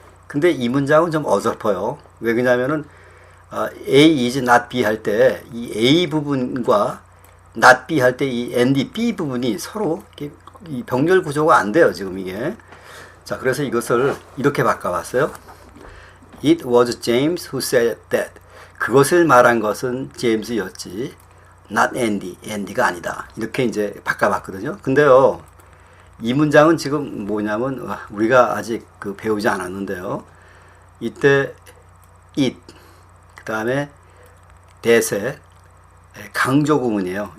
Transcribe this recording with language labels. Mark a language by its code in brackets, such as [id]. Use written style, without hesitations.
[ko] 근데 이 문장은 좀 어설퍼요. 왜 그러냐면은 A is not B 할 때 이 A 부분과 not B 할 때 이 and B 부분이 서로 이 병렬 구조가 안 돼요, 지금 이게. 자, 그래서 이것을 이렇게 바꿔봤어요. [en] It was James who said that. [ko] 그것을 말한 것은 제임스였지 [en] not Andy, [ko] Andy가 아니다. 이렇게 이제 바꿔봤거든요. 근데요, 이 문장은 지금 뭐냐면 우리가 아직 배우지 않았는데요. 이때 it, 그 다음에 대세 강조구문이에요.